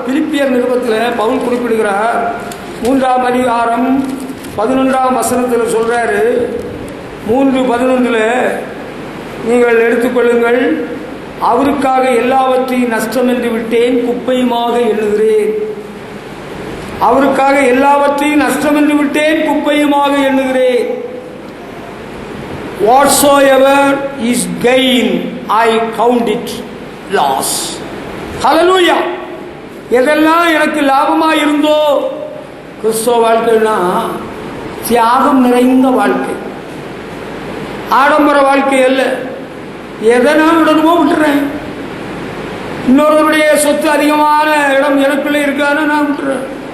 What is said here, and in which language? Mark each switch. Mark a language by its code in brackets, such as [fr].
[ta] பிலிப்பியர் நிருபத்தில் பவுல் குறிப்பிடுகிறார், 3ஆம் அதிகாரம் 11ஆம் வசனத்தில் சொல்றாரு, 3:11, நீங்கள் எடுத்துக்கொள்ளுங்கள், அவருக்காக எல்லாவற்றையும் நஷ்டம் என்று விட்டேன், குப்பையுமாக எண்ணுகிறேன். அவருக்காக எல்லாவற்றையும் நஷ்டம் என்று விட்டேன், குப்பையுமாக எண்ணுகிறேன். [en] Whatsoever is gain, I count it loss. [ta] Hallelujah. எதெல்லாம் எனக்கு லாபமாக இருந்தோ. கிறிஸ்தவ வாழ்க்கைன்னா தியாகம் நிறைந்த வாழ்க்கை, ஆடம்பர வாழ்க்கை அல்ல. எதை நான் விடணுமோ விட்டுறேன். இன்னொருவருடைய சொத்து அதிகமான இடம் எனக்குள்ளே இருக்கான்னு நான் விட்டுறேன்.